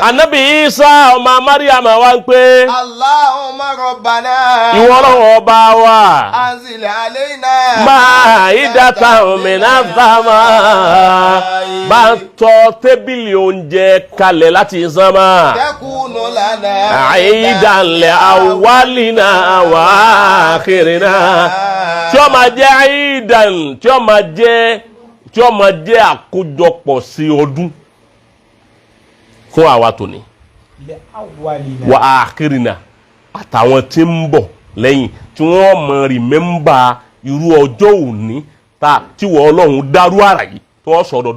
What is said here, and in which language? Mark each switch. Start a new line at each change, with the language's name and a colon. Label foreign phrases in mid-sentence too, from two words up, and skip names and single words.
Yoruba: Ànábì Isa ọmọ Maryama wá ń pé.
Arabic: اللهم ربنا.
Yoruba: Ìwọ Ọlọ́run ọba wa.
Arabic: أنزل علينا. مائدة من السماء.
Yoruba: Bá tọ́ tébìlì oúnjẹ kalẹ̀ láti sánmà.
Arabic: يكون لنا. عيدا لأولنا وآخرنا.
Yoruba: Tí ó máa jẹ́ aidan, tí ó máa jẹ́ àkójọpọ̀ sí ọdún fún àwa tòní wà ákírìnà àtàwọn tí ń bọ̀ lẹ́yìn tí wọ́n mọ̀ rìmẹ́mbà irú ọjọ́ òní tí wọ́n Ọlọ́run dárú àrà yìí tí wọ́n sọ ọdọọdún.